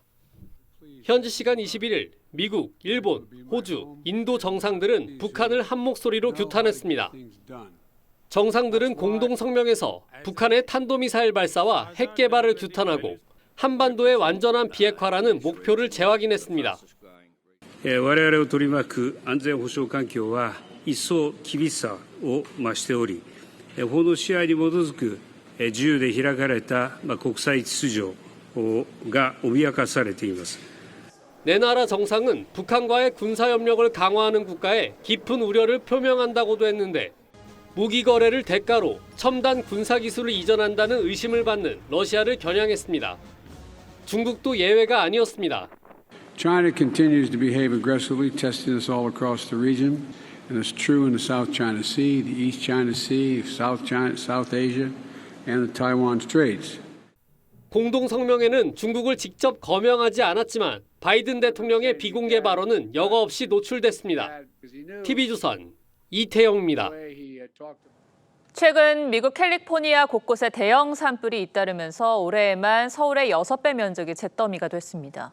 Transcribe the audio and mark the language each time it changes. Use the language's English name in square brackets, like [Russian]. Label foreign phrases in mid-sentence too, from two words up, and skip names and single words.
[Korean] 현지 시간 21일 미국, 일본, 호주, 인도 정상들은 북한을 한 목소리로 규탄했습니다. 정상들은 공동 성명에서 북한의 탄도미사일 발사와 핵 개발을 규탄하고 한반도의 완전한 비핵화라는 목표를 재확인했습니다. [Japanese] 我々を取り巻く安全保障環境は一層厳しさを増しており、法の支配に基づく自由で開かれた国際秩序が脅かされています。 [Korean] 네 나라 정상은 북한과의 군사협력을 강화하는 국가에 깊은 우려를 표명한다고도 했는데 무기 거래를 대가로 첨단 군사기술을 이전한다는 의심을 받는 러시아를 겨냥했습니다. 중국도 예외가 아니었습니다. [English] China continues to behave aggressively, testing us all across the region, and it's true in the South China Sea, the East China Sea, South Asia, and the Taiwan Straits. [Korean] 공동 성명에는 중국을 직접 거명하지 않았지만 바이든 대통령의 비공개 발언은 여과 없이 노출됐습니다. TV조선 이태영입니다. 최근 미국 캘리포니아 곳곳에 대형 산불이 잇따르면서 올해에만 서울의 6배 면적이 잿더미가 됐습니다.